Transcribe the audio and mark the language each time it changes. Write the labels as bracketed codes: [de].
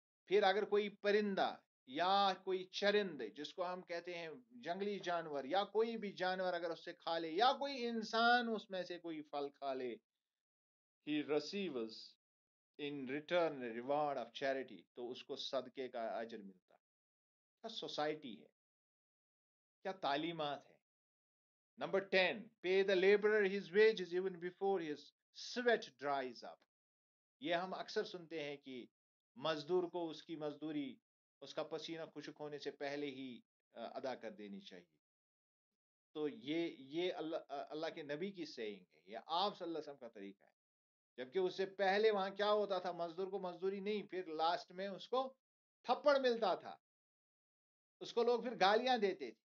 [ur] پھر اگر کوئی پرندہ یا کوئی چرند جس کو ہم کہتے ہیں جنگلی جانور، یا کوئی بھی جانور اگر اس سے کھا لے، یا کوئی انسان اس میں سے کوئی پھل کھا لے، [en] he receives in return reward of charity، [ur] تو اس کو صدقے کا اجر ملتا. کیا سوسائٹی ہے، کیا تعلیمات ہے. [en] Number 10, pay the laborer his wages even before his sweat dries up. [ur] یہ ہم اکثر سنتے ہیں کہ مزدور کو اس کی مزدوری اس کا پسینہ خشک ہونے سے پہلے ہی ادا کر دینی چاہیے. تو یہ اللہ کے نبی کی سیئنگ ہے, یہ آپ صلی اللہ علیہ وسلم کا طریقہ ہے. جبکہ اس سے پہلے وہاں کیا ہوتا تھا, مزدور کو مزدوری نہیں, پھر لاسٹ میں اس کو تھپڑ ملتا تھا, اس کو لوگ پھر گالیاں دیتے تھے.